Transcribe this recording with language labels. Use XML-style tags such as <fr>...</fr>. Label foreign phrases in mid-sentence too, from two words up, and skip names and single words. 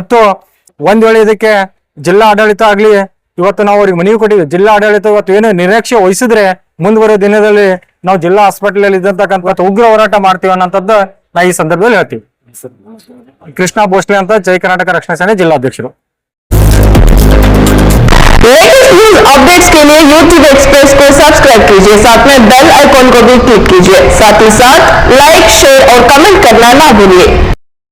<kn>ಮತ್ತು ಒಂದ್ ವೇಳೆ ಇದಕ್ಕೆ ಜಿಲ್ಲಾ ಆಡಳಿತ ಆಗ್ಲಿ ಇವತ್ತು ನಾವು ಅವ್ರಿಗೆ ಮನವಿ ಕೊಟ್ಟಿವಿ. ಜಿಲ್ಲಾ ಆಡಳಿತ ಇವತ್ತು ಏನು ನಿರ್ಲಕ್ಷ್ಯ ವಹಿಸಿದ್ರೆ ಮುಂದುವರೆದ ದಿನದಲ್ಲಿ ನಾವು ಜಿಲ್ಲಾ ಹಾಸ್ಪಿಟಲ್ ಅಲ್ಲಿ ಇದ್ದಂತಕ್ಕಂಥ ಉಗ್ರ ಹೋರಾಟ ಮಾಡ್ತೀವಿ ಅನ್ನೋಂಥದ್ದು ನಾ ಈ ಸಂದರ್ಭದಲ್ಲಿ ಹೇಳ್ತೀವಿ. ಕೃಷ್ಣ ಭೋಸ್ಲೆ ಅಂತ ಜೈ ಕರ್ನಾಟಕ ರಕ್ಷಣಾ ಸೇನೆ ಜಿಲ್ಲಾಧ್ಯಕ್ಷರು.</kn> <en>latest news updates</en> <hi>के लिए YouTube एक्सप्रेस को सब्सक्राइब कीजिए, साथ में</hi> <en>bell icon</en> <hi>को भी क्लिक कीजिए, साथ ही साथ</hi> <en>like, share</en> <hi>और कमेंट करना ना भूलिए।</hi>